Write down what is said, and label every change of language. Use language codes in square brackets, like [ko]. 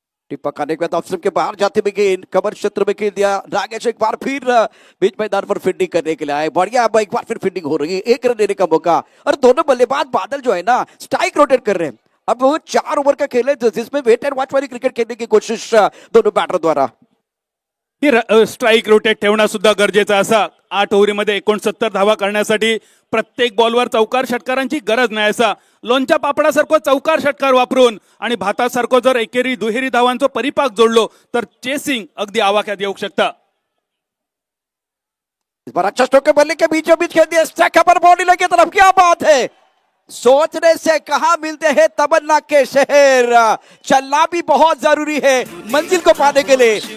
[hi] टिप्पा खाने के बाद ऑप्शन के बाहर जाते हुए गेंद कवर क्षेत्र में खेल दिया. नागेश एक बार फिर बीच मैदान पर फील्डिंग करने के लिए आए. बढ़िया, अब एक बार फिर फील्डिंग हो रही है. 1 रन देने का मौका और दोनों बल्लेबाज बादल जो है ना स्ट्राइक रोटेट कर रहे हैं. अब वो 4 ओवर का खेल है जिसमें वेट एंड वॉच वाली क्रिकेट खेलने की कोशिश दोनों बैटर द्वारा. [mr] ही स्ट्राइक रोटेट ठेवणं सुद्धा गरजेचं असा. 8 ओव्हरीमध्ये 69 धावा करण्यासाठी प्रत्येक बॉलवर चौकार षटकारांची गरज नाही असा. लोणच्या पापडासारखं चौकार षटकार वापरून आणि भातासारखं जर एकेरी दुहेरी धावांचा परिपाक जोडलो तर चेसिंग अगदी आवाक्यात येऊ शकता. [hi] इस बार अच्छा स्ट्रोक बल्ले के बीचों बीच खेल दिया. स्ट्राइक पर बॉडी लगी तरफ, क्या बात है. सोचने से कहां मिलते हैं तमन्ना के शहर. चलना भी बहुत जरूरी है मंजिल को पाने के लिए.